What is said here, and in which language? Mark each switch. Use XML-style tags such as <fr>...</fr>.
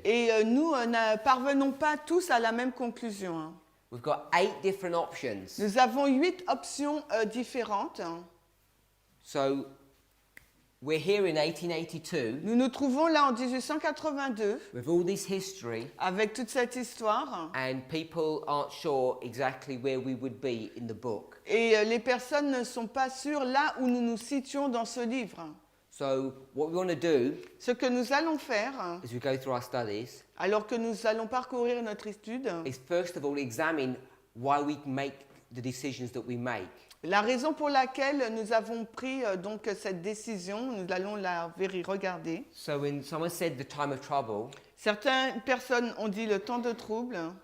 <fr>et nous ne parvenons pas tous à la même conclusion.</fr> <en>We've got 8 different options.</en> <fr>Nous avons 8 options différentes.</fr> <en>So we're here in 1882</en> <fr>Nous nous trouvons là en 1882</fr> <en>with all this history,</en> <fr>avec toute cette histoire</fr> <en>and people aren't sure exactly where we would be in the book.</en> <fr>et les personnes ne sont pas sûres là où nous nous situons dans ce livre.</fr> <en>So what we want to do</en> <fr>Ce que nous allons faire,</fr> <en>as we go through our studies</en> <fr>alors que nous allons parcourir notre étude,</fr> <en>is first of all examine why we make the decisions that we make.</en> <fr>la raison pour laquelle nous avons pris donc cette décision, nous allons la regarder.</fr> <en>So when someone said the time of trouble,</en> <fr>Certaines personnes ont dit le temps de trouble.</fr>